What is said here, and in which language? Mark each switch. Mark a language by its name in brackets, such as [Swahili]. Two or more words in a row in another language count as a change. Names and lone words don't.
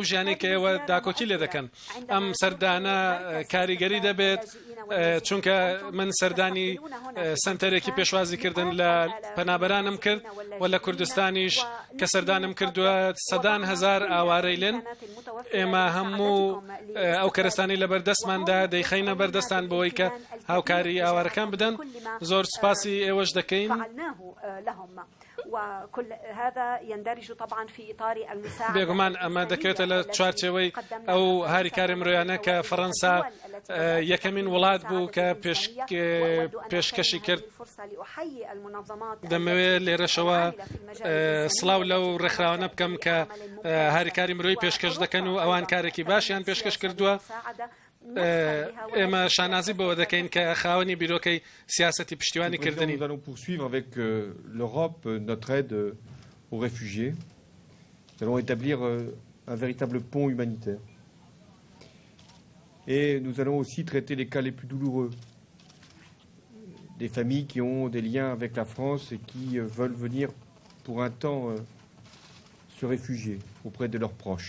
[Central Kurdish] ژیانەی کە ئێوە داکۆکی لێ دەکەن ئەم سەردانە کاریگەری دەبێت چونکە من سەردانی سنتەرێکی پێشوازیکردن لە پەنابەرانم کرد و لە کوردستانیش کە سەردانم کردووە سەدان هەزار ئاوارەی لێن ئێمە هەموو ئەو کەرستانی لە بەردەستماندا دەیخەینە بەردەستان بەوەی کە هاوکاری ئاوارەکان بدەن زۆر سپاسی ئێوەش دەکەین [Arabic] وكل هذا يندرج طبعا في اطار المساعده [Central Kurdish] بێگومان ئەمە دەکرێتە لە چوارچێوەی ئەو هاریکاری مرۆیانە کە فەڕەنسا یەکەمین وڵات بوو کە پێشکەشی کرد دەمەوێت لێرەشەوە سڵاو لەو ڕێکخراوانە بکەم کە هاریکاری مرۆیی پێشکەش دەکەن و ئەوان کارێکی باشیان پێشکەش کردووە ئێمە شانازی بەوە دەکەین کە خاوەنی بیرۆکەی سیاسەتی پشتیوانی کردنی. [French] Nous allons poursuivre avec l'Europe notre aide aux réfugiés. Nous allons établir un véritable pont humanitaire. Et nous allons aussi traiter les cas les plus douloureux. Des familles qui ont des liens avec la France et qui veulent venir pour un temps se réfugier auprès de leurs proches.